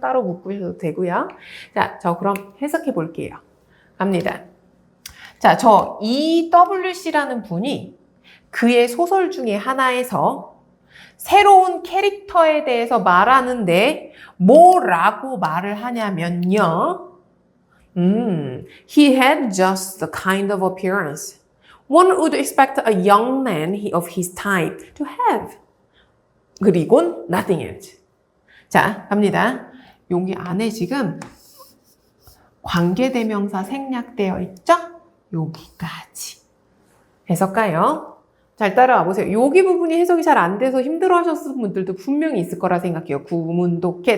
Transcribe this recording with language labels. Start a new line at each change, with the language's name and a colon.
Korean: 따로 묶으셔도 되고요. 자, 저 그럼 해석해 볼게요. 갑니다. 자, 저 EWC라는 분이 그의 소설 중에 하나에서 새로운 캐릭터에 대해서 말하는데 뭐라고 말을 하냐면요.
English: He had just the kind of appearance one would expect a young man of his type to have.
Korean: 그리곤
English: nothing else.
Korean: 자, 갑니다. 여기 안에 지금 관계대명사 생략되어 있죠? 여기까지. 해석가요. 잘 따라와 보세요. 여기 부분이 해석이 잘 안 돼서 힘들어 하셨을 분들도 분명히 있을 거라 생각해요. 구문독해.